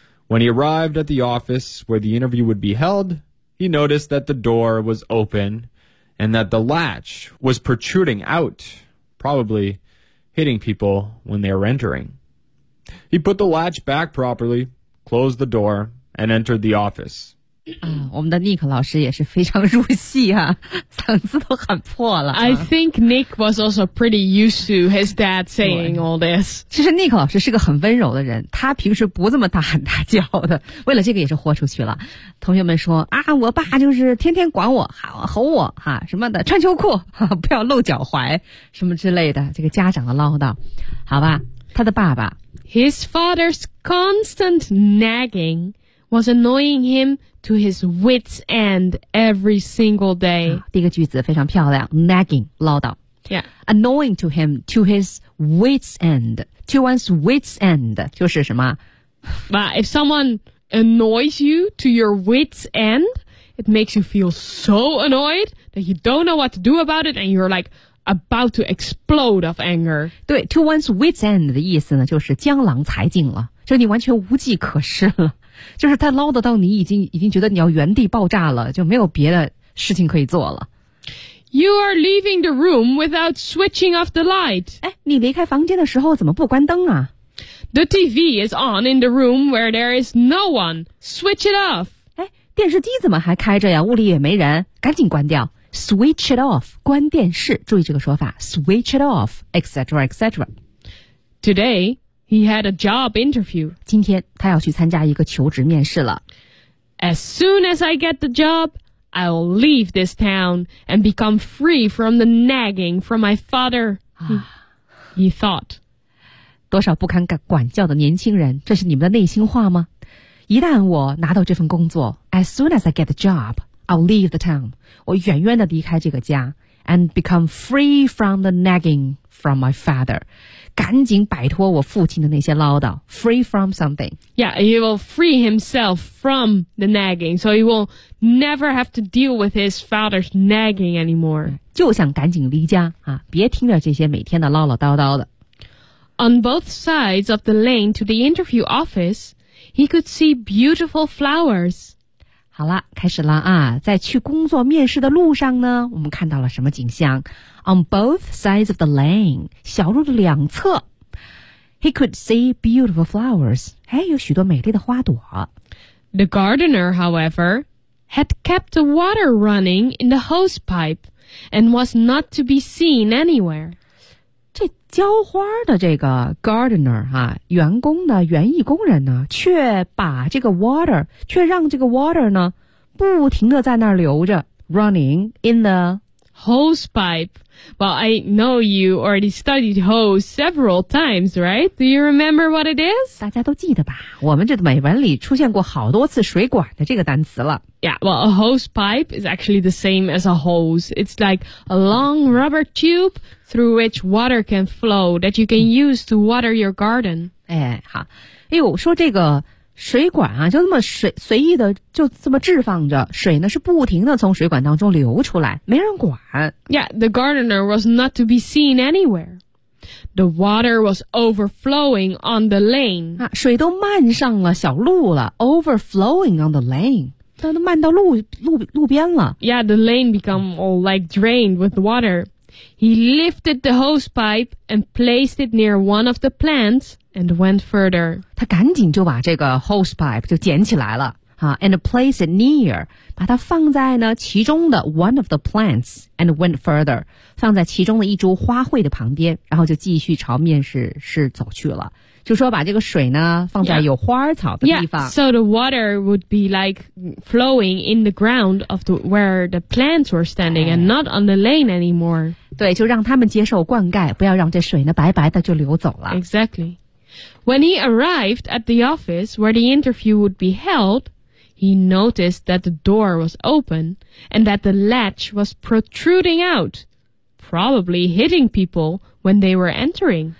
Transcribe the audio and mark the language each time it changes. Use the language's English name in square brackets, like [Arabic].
[English] When he arrived at the office where the interview would be held, he noticed that the door was open and that the latch was protruding out, probably hitting people when they were entering. He put the latch back properly,Closed the door and entered the office. [Chinese] 我们的 Nick 老师也是非常入戏啊，嗓子都喊破了。 [English] I think Nick was also pretty used to his dad saying all this. [Chinese] 其实 Nick 老师是个很温柔的人，他平时不这么大喊大叫的。为了这个也是豁出去了。同学们说啊，我爸就是天天管我，吼我哈、啊、什么的，穿秋裤、啊、不要露脚踝什么之类的，这个家长的唠叨，好吧，他的爸爸。 [English] His father's constant nagging was annoying him to his wit's end every single day.、 [Chinese] 啊、第一个句子非常漂亮 ,nagging, 唠叨。 [English] Yeah. Annoying to him to his wit's end. To one's wit's end, [Chinese] 就是什么 [English] But if someone annoys you to your wit's end, it makes you feel so annoyed that you don't know what to do about it, and you're like about to explode of anger. [Chinese] 对 ， [English] to one's wit's end [Chinese] 的意思呢，就是江郎才尽了，就你完全无计可施了，就是他唠叨到你已经觉得你要原地爆炸了，就没有别的事情可以做了。 [English] You are leaving the room without switching off the light. [Chinese] 哎，你离开房间的时候怎么不关灯啊？ [English] The TV is on in the room where there is no one. Switch it off. [Chinese] 哎，电视机怎么还开着呀？屋里也没人，赶紧关掉。 [English] Switch it off. [Chinese] 关电视，注意这个说法。 [English] Switch it off, etc., etc. Today, he had a job interview. [Chinese] 今天他要去参加一个求职面试了。 [English] As soon as I get the job,I'll leave this town and become free from the nagging from my father. He thought. [Chinese] 多少不堪管教的年轻人，这是你们的内心话吗？一旦我拿到这份工作 [English] ，as soon as I get the job, I'll leave the town. [Chinese] 我远远的离开这个家 [English] ，and become free from the nagging from my father. [Chinese] 赶紧摆脱我父亲的那些唠叨。 [English] Free from something. Yeah, he will free himself from the nagging, so he will never have to deal with his father's nagging anymore. [Chinese] 就想赶紧离家啊，别听着这些每天的唠唠叨叨的。 [English] On both sides of the lane to the interview office, he could see beautiful flowers. [Chinese] 好了，开始了啊！在去工作面试的路上呢，我们看到了什么景象 ？ [English] On both sides of the lane， [Chinese] 小路的两侧 ， [English] he could see beautiful flowers。 [Chinese] 哎，有许多美丽的花朵。 [English] The gardener, however, had kept the water running in the hose pipe and was not to be seen anywhere。 [Chinese] 这浇花的这个 gardener 啊，员工的园艺工人呢，却把这个 water， 却让这个 water 呢，不停的在那儿流着 ， [English] running in the hose pipe. Well, I know you already studied hose several times, right? Do you remember what it is? [Chinese] 大家都记得吧？我们这美文里出现过好多次水管的这个单词了。 [English] Yeah, well, a hose pipe is actually the same as a hose. It's like a long rubber tube. Through which water can flow that you can use to water your garden. [Chinese] 哎，好，哎呦，说这个水管啊，就这么随意的就这么置放着，水呢是不停的从水管当中流出来，没人管。 [English] Yeah, the gardener was not to be seen anywhere. The water was overflowing on the lane. [Chinese] 啊，水都漫上了小路了 ， [English] overflowing on the lane. [Chinese] 它都漫到路边了。 [English] Yeah, the lane become all like drained with water. He lifted the hose pipe and placed it near one of the plants and went further. [Chinese] 他赶紧就把这个 hose pipe 就捡起来了、啊、 [English] and placed it near, [Chinese] 把它放在呢其中的 [English] one of the plants and went further, [Chinese] 放在其中的一株花卉的旁边，然后就继续朝面试走去了。就说把这个水呢放在有花草的地方。 [English] Yeah, so the water would be like flowing in the ground of the, where the plants were standing and not on the lane anymore. [Chinese] 对，就让他们接受灌溉，不要让这水呢白白的就流走了。 [English] Exactly. When he arrived at the office where the interview would be held, he noticed that the door was open and that the latch was protruding out, probably hitting people when they were entering.